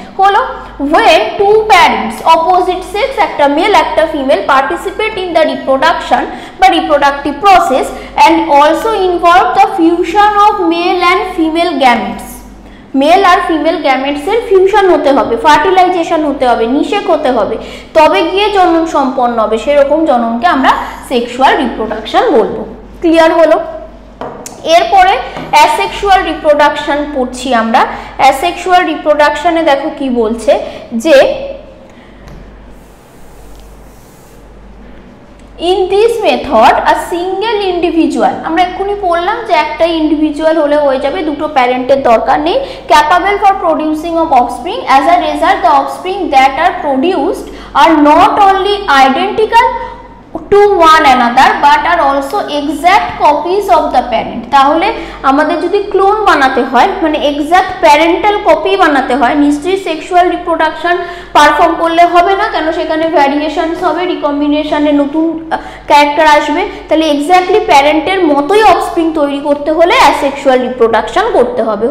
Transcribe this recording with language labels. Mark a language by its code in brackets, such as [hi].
[bn] হলো [en] when two parents opposite sex, [bn] একটা mail একটা female, [en] participate in the reproduction বা reproductive process and also involve the fusion of male and female gametes, [bn] mail আর female গ্যামেটসের fusion হতে হবে, fertilisation হতে হবে, নিষেক হতে হবে, তবে গিয়ে জনন সম্পন্ন হবে, সেরকম জননকে আমরা সেক্সুয়াল রিপ্রোডাকশন বলবো। ক্লিয়ার হলো? এরপরে অ্যাসেক্সুয়াল রিপ্রোডাকশন পড়ছি আমরা। অ্যাসেক্সুয়াল রিপ্রোডাকশনে দেখো কি বলছে যে [en] in this method a single individual, [bn] আমরা এক্ষুনি বললাম যে একটা ইন্ডিভিজুয়াল হলে হয়ে যাবে, দুটো প্যারেন্টের দরকার নেই, [en] capable for producing of offspring, as a result the offspring that are produced are not only identical to one another but are also exact copies of the parent। [bn] তাহলে আমাদের যদি ক্লোন বানাতে হয় মানে এক্সাক্ট প্যারেন্টাল কপি বানাতে হয়, নিশ্চয়ই sexual reproduction perform করলে হবে না, কেন সেখানে ভ্যারিয়েশনস হবে, রিকম্বিনেশনে নতুন ক্যারেক্টার আসবে, তাহলে এক্স্যাক্টলি প্যারেন্টের মতোই অফস্প্রিং তৈরি করতে হলে অ্যাসেক্সুয়াল রিপ্রোডাকশন করতে হবে।